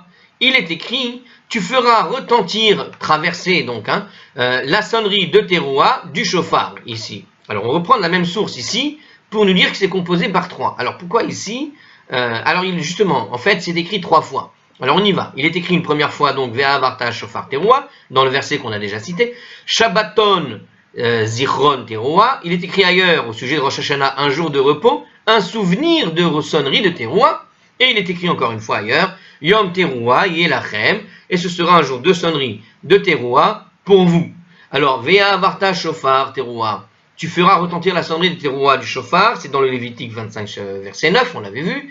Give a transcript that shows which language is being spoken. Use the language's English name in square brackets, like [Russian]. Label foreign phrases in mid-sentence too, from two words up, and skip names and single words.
[French] Il est écrit, tu feras retentir, traverser donc, la sonnerie de teruah du shofar, ici. Alors on reprend la même source ici, pour nous dire que c'est composé par 3. Alors pourquoi ici alors justement, en fait, c'est écrit 3 fois. Alors on y va. Il est écrit une première fois, donc, [Hebrew] והעברת שופר תרועה, [French] dans le verset qu'on a déjà cité. [Hebrew] שבתון זכרון תרועה. [French] Il est écrit ailleurs, au sujet de Rosh Hashanah, un jour de repos, un souvenir de sonnerie de teruah. Et il est écrit encore une fois ailleurs, [Hebrew] יום תרועה יהיה לכם, [French] et ce sera un jour de sonnerie de teruah pour vous. Alors, [Hebrew] והעברת שופר תרועה. [French] Tu feras retentir la sonnerie de teruah du shofar, c'est dans le Lévitique 25, verset 9, on l'avait vu.